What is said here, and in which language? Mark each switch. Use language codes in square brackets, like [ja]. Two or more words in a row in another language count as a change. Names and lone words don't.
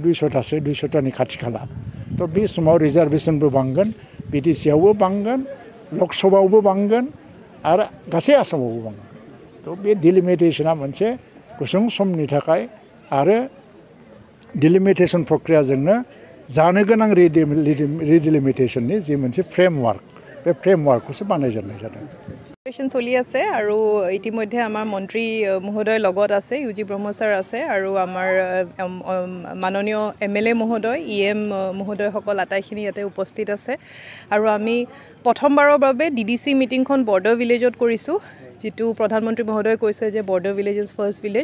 [brx] 200टानि खाथि खाला थ' बे समाव रिजार्भेसनबो बांगोन बिटिसिआवबो बांगोन लकसभायावबो बांगोन आरो गासै आसामावबो बांगोन थ' बे डिलिमिटेसना मोनसे गुसुं समनि थाखाय आरो डिलिमिटेसन प्रक्रियाजोंनो जानो गोनां रिडिलिमिटेसननि जि मोनसे फ्रेमवार्क बे फ्रेमवार्कखौसो बानायजेननाय जादों [as] চলি আছে আৰু ইতিমধ্যে আমাৰ মন্ত্ৰী মহোদয় লগত আছে ইউজি ব্ৰহ্ম ছাৰ আছে আৰু আমাৰ মাননীয় MLA মহোদয় EM মহোদয়সকল আটাইখিনি ইয়াতে উপস্থিত আছে আৰু আমি প্ৰথমবাৰৰ বাবে DDC মিটিংখন [en] border village [as] কৰিছোঁ যেটো প্ৰধানমন্ত্ৰী মহোদয় কৈছে যে [en] border village is first village